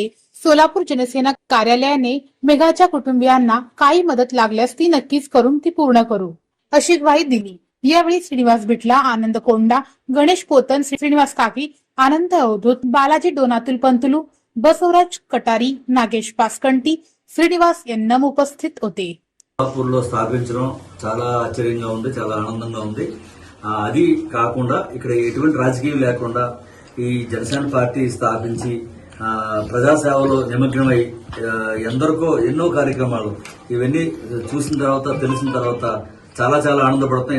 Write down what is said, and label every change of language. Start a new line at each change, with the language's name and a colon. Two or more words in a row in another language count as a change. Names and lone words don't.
Marathi: सोलापूर जनसेना कार्यालयाने मेघाच्या कुटुंबियांना काही मदत लागल्यास ती नक्कीच करून ती पूर्ण करू अशी ग्वाही दिली. यावेळी श्रीनिवास बिटला, आनंद कोंडा, गणेश पोतन, श्रीनिवास काकी, आनंद अवधूत, बालाजी डोनातुल पंतुलू, बसवराज कटारी, नागेश पासकंटी, श्रीनिवास एन्नम उपस्थित होते.
Telugu: సోలాపూర్లో స్థాపించడం చాలా ఆశ్చర్యంగా ఉంది, చాలా ఆనందంగా ఉంది. అది కాకుండా ఇక్కడ ఎటువంటి రాజకీయం లేకుండా ఈ జనసేన పార్టీ స్థాపించి ప్రజాసేవలో నిమగ్నమై ఎందరికో ఎన్నో కార్యక్రమాలు ఇవన్నీ చూసిన తర్వాత తెలిసిన తర్వాత చాలా చాలా ఆనందపడుతున్నాను.